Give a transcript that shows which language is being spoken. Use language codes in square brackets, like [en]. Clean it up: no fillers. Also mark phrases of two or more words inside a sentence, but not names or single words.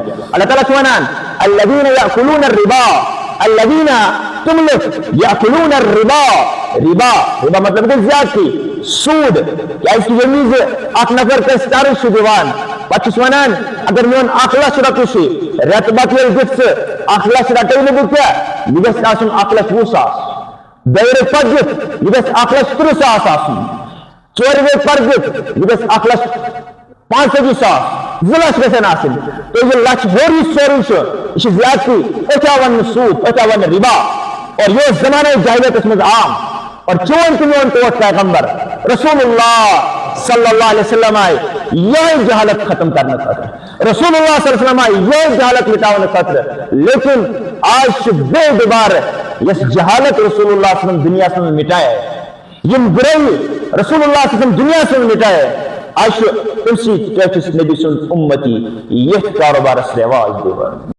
[ks] اللہ تعالیٰ چھُ ونان [ar] الذین یأکلون الربا [ks] الذین تم لُکھ [ar] یأکلون الربا [ks] ربا مطلب گوٚو زیادتی سوٗد کیٛازِ کہِ ییٚمہِ وِزِ اکھ نفر کٲنٛسہِ قرض چھُ دِوان پتہٕ چھُس ونان اگر میون 1,00,000 رۄپیہِ چھُ رٮ۪تہٕ پتہٕ ییٚلہِ دِژ ژٕ 1,00,000 رٹے نہٕ بہٕ کینٛہہ یہِ گژھِ آسُن 1,20,000 دۄیہِ رٮ۪تہٕ پتہٕ دِتھ یہِ گژھِ 1,30,000 آسُن ژورِ رٮ۪تہٕ پتہٕ دِتھ یہِ گژھِ 1,65,000 2 لچھ گژھن آسٕنۍ تہٕ یہِ لچھ ہیوٚر یُس سورُے چھُ یہِ چھِ زیادتی أتھۍ آو وننہٕ سوٗد أتھۍ آو وننہٕ رِبا اور یہِ اوس زمانے جاہلیتس منٛز عام اور چون تہِ میون ٹوٹھ پیغمبر [ar] رسول اللہ صلی اللہ علیہ وسلم [ur] آئے یہی جہالت ختم کرنے [ks] خاطر [ar] رسول اللہ صلی اللہ علیہ وسلم [ur] آئے یہی جہالت مٹانے [ks] خاطر لیکن آج چھُ بے دُبار یس جہالت [ar] رسول اللہ صلی اللہ علیہ وسلم [ur] دنیا سے مٹائے [ks] یم برائی [ar] رسول اللہ صلی اللہ علیہ وسلم [ur] دنیا سے مٹائے [ks] آج چھُ تٔمسٕے ٹٲٹھِس نبی سُنٛد اُمتی یتھ کاروبارس رواج دِوان